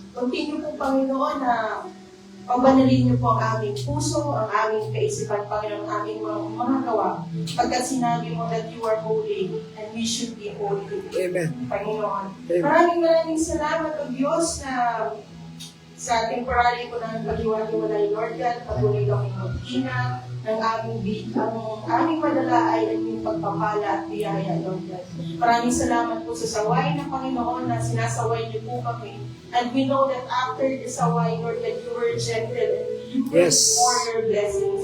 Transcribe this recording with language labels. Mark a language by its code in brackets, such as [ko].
[tl] Continue po, Panginoon, na pabanalin niyo po ang aming puso, ang aming kaisipan, Panginoon, ang aming mga gawa. Pagkat sinabi mo [en] that you are holy and we should be holy. [tl] Amen. Panginoon. Amen. Maraming salamat, O Diyos, na sa temporary ko ng paghiwa-hiwalay, Lord God, patuloy kami mag-ingat ng aming madala ay ang iyong pagpapala at biyaya, Lord God. Maraming salamat po sa saway ng Panginoon na sinasaway niyo po kami. [en] And we know that after the saway, Lord God, you were gentle and you were for your blessings,